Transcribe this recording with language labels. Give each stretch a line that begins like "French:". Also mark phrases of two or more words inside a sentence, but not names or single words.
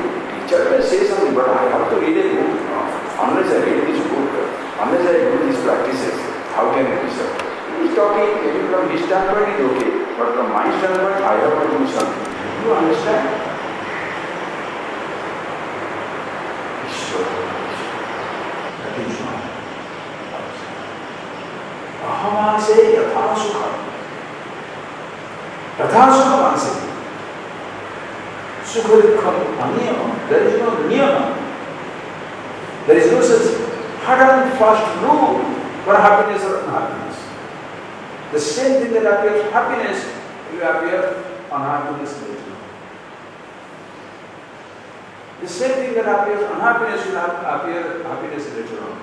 English: Teacher may say something, but I have to read a book. Unless I read this book, unless I do these practices, how can it be so? He is talking, maybe from his standpoint is okay, but from my standpoint, I have to do something. You understand? That is not.
Sanskrit: Ahamase yatha sukha. Yatha sukha manse. Sukha dukkha aniyama.
English: There is no niyama. There is no such hard and fast rule for happiness or unhappiness. The same thing that appears happiness will appear unhappiness later. The same thing that appears unhappiness will appear happiness later on.